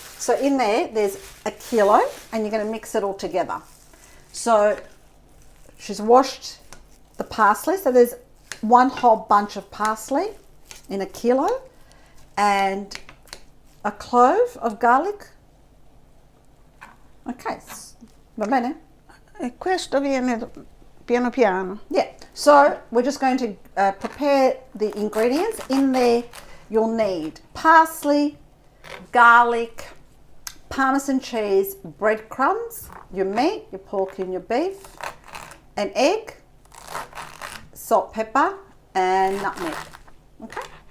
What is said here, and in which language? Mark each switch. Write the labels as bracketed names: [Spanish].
[English] So in there, there's a kilo, and you're going to mix it all together. So she's washed the parsley. So there's one whole bunch of parsley in a kilo, and a clove of garlic. [Italian] Okay, va bene? E questo viene piano piano. [English] Yeah, so we're just going to prepare the ingredients. In there, you'll need parsley, garlic, Parmesan cheese, breadcrumbs, your meat, your pork and your beef, an egg, salt, pepper, and nutmeg. Okay.